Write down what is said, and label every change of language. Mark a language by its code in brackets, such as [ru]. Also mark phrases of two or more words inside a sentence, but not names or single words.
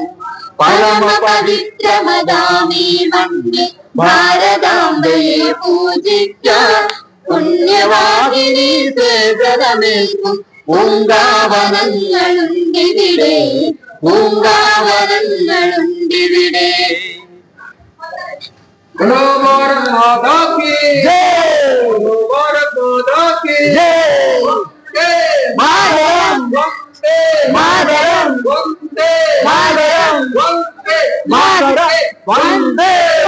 [ml] പരമപവിത്രമതാമീ മണ്ണിൽ ഭാരതാംബയെ പൂജിക്കാൻ പുണ്യവാഹിനി തേജനമേകും പൂങ്കാവനങ്ങളുണ്ടിവിടെ, പൂങ്കാവനങ്ങളുണ്ടിവിടെ. [hi] बोलो भारत माता की जय, बोलो भारत माता की जय. वंदे मातरम, वंदे मातरम, वंदे मातरम, वंदे मातरम, वंदे